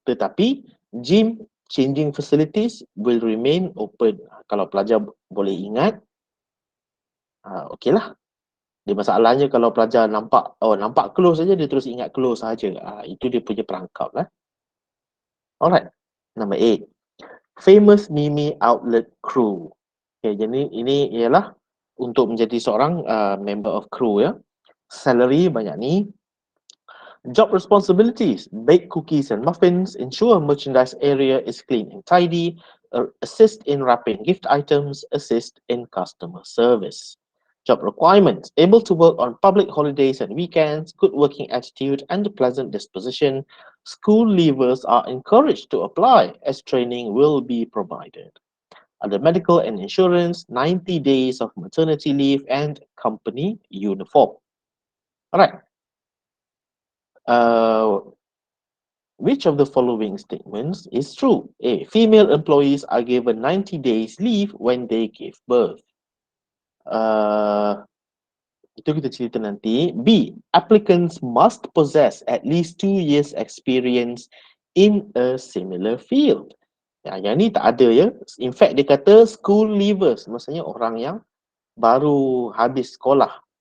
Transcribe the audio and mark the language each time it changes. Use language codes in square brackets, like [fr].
[en] Tetapi gym, changing facilities will remain open. [ms] Kalau pelajar boleh ingat, okey lah. Dia masalahnya kalau pelajar nampak close saja, dia terus ingat close saja. Itu dia punya perangkap lah. Alright, number 8. Famous Mimi Outlet Crew. Okay, jadi ini ialah untuk menjadi seorang [en] member of crew [ms] ya. Salary banyak ni. [en] Job responsibilities: bake cookies and muffins, ensure merchandise area is clean and tidy, assist in wrapping gift items, assist in customer service. Job requirements: able to work on public holidays and weekends, good working attitude and a pleasant disposition. School leavers are encouraged to apply as training will be provided. Under medical and insurance, 90 days of maternity leave and company uniform. Alright. Which of the following statements is true? A. Female employees are given 90 days leave when they give birth. [ms] Itu kita cerita nanti. [en] B. Applicants must possess at least 2 years experience in a similar field. [ms] Ya, yang ni tak ada ya. In fact, dia kata school leavers. Maksudnya orang yang baru habis sekolah.